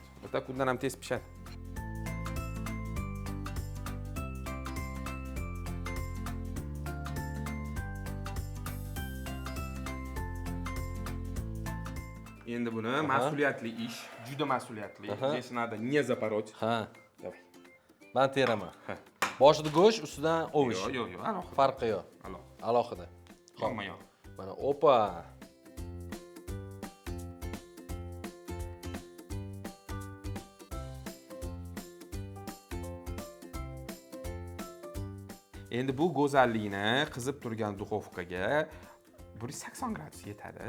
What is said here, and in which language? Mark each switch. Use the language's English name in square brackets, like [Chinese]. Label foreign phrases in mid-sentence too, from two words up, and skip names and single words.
[Uzbek] O'ta kundan ham tez pishadi. Endi buni mas'uliyatli ish, juda mas'uliyatli. [Russian] Здесь надо не запороть. [Uzbek] Ha. [Russian] Давай. [Uzbek] Men teraman. Boshida go'sht, ustidan ovish. Yo'q, alohida. Farqi yo'q. Alohida. Yonma-yon. Mana opa. Endi bu go'zallikni qizib turgan duxovkaga 180 gradus yetadi.